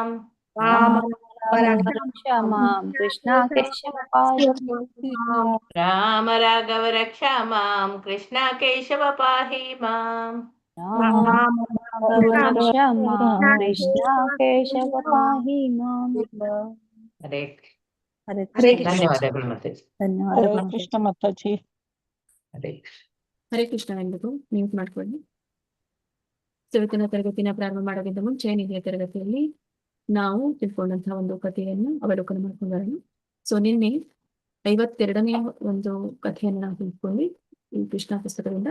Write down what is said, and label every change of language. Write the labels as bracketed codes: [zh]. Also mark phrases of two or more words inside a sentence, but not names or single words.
[sa] राम राघव रक्षा माम कृष्ण केशव पाहि राम राघव रक्षा माम कृष्ण केशव पाहि माम राम राघव रक्षा माम कृष्ण केशव पाहि माम हरे ಹರೇ ಹರೇ ಕೃಷ್ಣ. ಕೃಷ್ಣ. [kn] ಧನ್ಯವಾದಗಳು ಮಾತಾಜಿ. ಧನ್ಯವಾದಗಳು ಹರೇ ಮಾತಾಜಿ. ಕೃಷ್ಣ ಮಾತಾಜಿ. ಹರೇ ಕೃಷ್ಣ. ಹರೇ ಕೃಷ್ಣ ಎಂಬುದು ಮ್ಯೂಟ್ ಮಾಡ್ಕೊಳ್ಳಿ. ಇವತ್ತಿನ ತರಗತಿನ ಪ್ರಾರಂಭ ಮಾಡೋಕ್ಕಿಂತ ಮುಂಚೆ ನಿನ್ನೆಯ ತರಗತಿಯಲ್ಲಿ ನಾವು ತಿಳ್ಕೊಂಡಂತಹ ಒಂದು ಕಥೆಯನ್ನು ಅವಲೋಕನ ಮಾಡ್ಕೊಂಡು ಬರೋಣ. ಸೊ ನಿನ್ನೆ 52ನೇ ಒಂದು ಕಥೆಯನ್ನು ನಾವು ತಿಳ್ಕೊಂಡ್ವಿ ಈ ಕೃಷ್ಣ ಪುಸ್ತಕದಿಂದ.